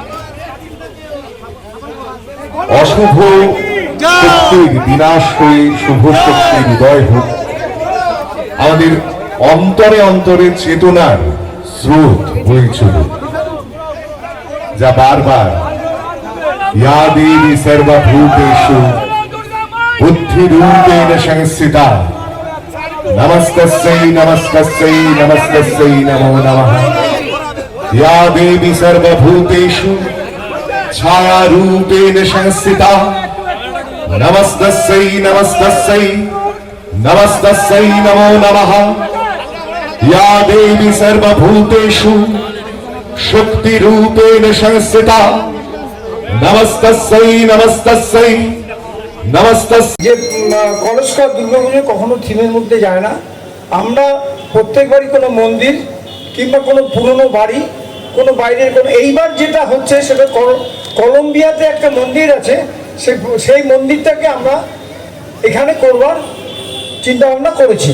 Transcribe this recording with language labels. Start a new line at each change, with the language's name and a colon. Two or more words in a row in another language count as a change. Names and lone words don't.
Bangla: অশুভ শক্তির বিনাশ হয়ে শুভ শক্তির উদয় হোক, আমাদের অন্তরে অন্তরে চেতনার স্রোত বয়ে চলুক, যা বারবার
Sanskrit: ইয়া দেবী সর্বভূতেষু বুদ্ধিরূপেণ সংস্থিতা নমস্তস্যৈ নমস্তস্যৈ নমস্তস্যৈ নমো নমঃ। ইয়া দেবী সর্বভূতেষু ছায়ারূপেণ সংস্থিতা নমস্তস্যৈ নমস্তস্যৈ নমস্তস্যৈ নমো নমঃ। ইয়া দেবী সর্বভূতেষু শক্তিরূপেণ সংস্থিতা নমস্তস্যৈ নমস্তস্যৈ নমস্তস্যৈ।
Bangla: যে কলস্কর দুর্গাপুজো কখনো থিমের মধ্যে যায় না। আমরা প্রত্যেকবারই কোনো মন্দির কিংবা কোনো পুরনো বাড়ি, কোনো বাইরের কোনো, এইবার যেটা হচ্ছে সেটা কলম্বিয়াতে একটা মন্দির আছে, সেই মন্দিরটাকে আমরা এখানে করবার চিন্তা ভাবনা করেছি।